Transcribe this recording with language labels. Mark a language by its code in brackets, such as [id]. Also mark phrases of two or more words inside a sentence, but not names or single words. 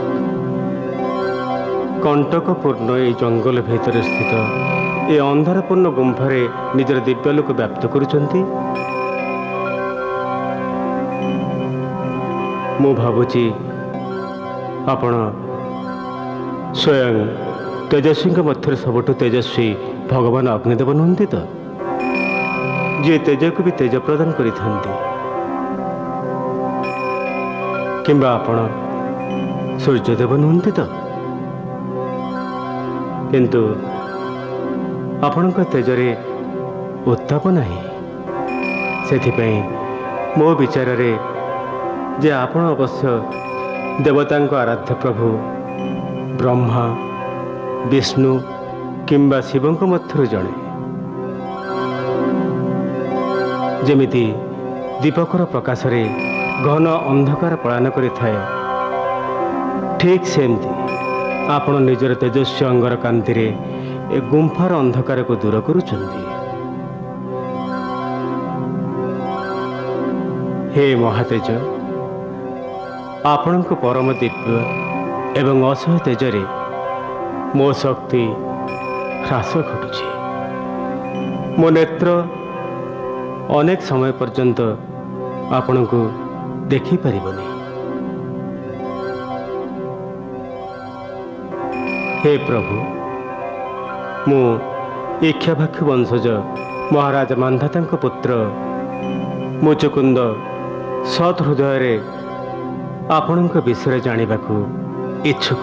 [or] କଣ୍ଟକପୂର୍ଣ୍ଣ ଏ ଜଙ୍ଗଲ ଭିତର ସ୍ଥିତ ଏ ଅନ୍ଧାରପୂର୍ଣ୍ଣ ଗୁମ୍ଫାରେ ନିଜର ଦିବ୍ୟାଲୋକ ବ୍ୟାପ୍ତ କରୁଛନ୍ତି ମୁଁ ଭାବୁଛି ଆପଣ ସ୍ୱୟଂ ତେଜସ୍ୱୀ ମଧ୍ୟ ସବୁଠୁ ତେଜସ୍ୱୀ ଭଗବାନ ଅଗ୍ନିଦେବ ନୁହନ୍ତି ତ ଯେ ତେଜ କୁ ଭି ତେଜ ପ୍ରଦାନ କରିଥାନ୍ତି କିମ୍ବା ଆପଣ ସୂର୍ଯ୍ୟଦେବ ନୁହନ୍ତି ତ କିନ୍ତୁ ଆପଣଙ୍କ ତେଜରେ ଉତ୍ତାପ ନାହିଁ ସେଥିପାଇଁ ମୋ ବିଚାର ରେ ଯେ ଆପଣ ଅବଶ୍ୟ ଦେବତାଙ୍କ ଆରାଧ୍ୟ ପ୍ରଭୁ ବ୍ରହ୍ମା ବିଷ୍ଣୁ କିମ୍ବା ଶିବଙ୍କ ମଧ୍ୟରୁ ଜଣେ ଯେମିତି ଦୀପକର ପ୍ରକାଶ ରେ ଘନ ଅନ୍ଧକାର ପଳାୟନ କରିଥାଏ ଠିକ ସେମିତି ଆପଣ ନିଜର ତେଜସ୍ୱୀ ଅଙ୍ଗର କାନ୍ତି ରେ ଏ ଗୁମ୍ଫାର ଅନ୍ଧକାର କୁ ଦୂର କରୁଛନ୍ତି। ହେ ମହାତେଜ ଆପଣଙ୍କ ପରମ ଦିବ୍ୟ ଏବଂ ଅସହ୍ୟ ତେଜରେ ମୋ ଶକ୍ତି ହ୍ରାସ ଘଟୁଛି ମୋ ନେତ୍ର ଅନେକ ସମୟ ପର୍ଯ୍ୟନ୍ତ ଆପଣଙ୍କୁ ଦେଖିପାରିବନି। ହେ ପ୍ରଭୁ, ମୁଁ ଇକ୍ଷ୍ୱାକୁ ବଂଶଜ ମହାରାଜ ମାନ୍ଧାତାଙ୍କ ପୁତ୍ର ମୁଚୁକୁନ୍ଦ ସତ୍ ହୃଦୟରେ ଆପଣଙ୍କ ବିଷୟରେ ଜାଣିବାକୁ ଇଚ୍ଛୁକ।